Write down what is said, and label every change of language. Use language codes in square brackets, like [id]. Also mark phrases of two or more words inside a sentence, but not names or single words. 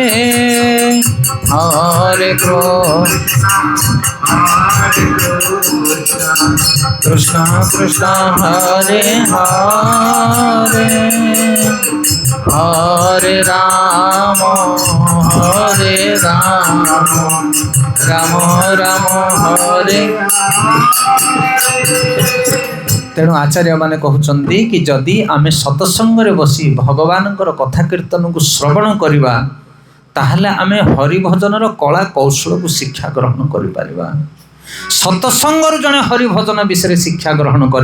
[sa] হরে কৃষ্ণ কৃষ্ণ হরে হরে, হরে রাম রাম রাম হরে। [or] ତେଣୁ ଆଚାର୍ଯ୍ୟମାନେ କହୁଛନ୍ତି କି ଯଦି ଆମେ ସତ୍ସଙ୍ଗରେ ବସି ଭଗବାନଙ୍କର କଥା କୀର୍ତ୍ତନକୁ ଶ୍ରବଣ କରିବା, ତାହେଲେ ଆମେ ହରିଭଜନର କଳା କୌଶଳକୁ ଶିକ୍ଷା ଗ୍ରହଣ କରିପାରିବା। ସତ୍ସଙ୍ଗରୁ ଜଣେ ହରିଭଜନ ବିଷୟରେ ଶିକ୍ଷା ଗ୍ରହଣ କରେ।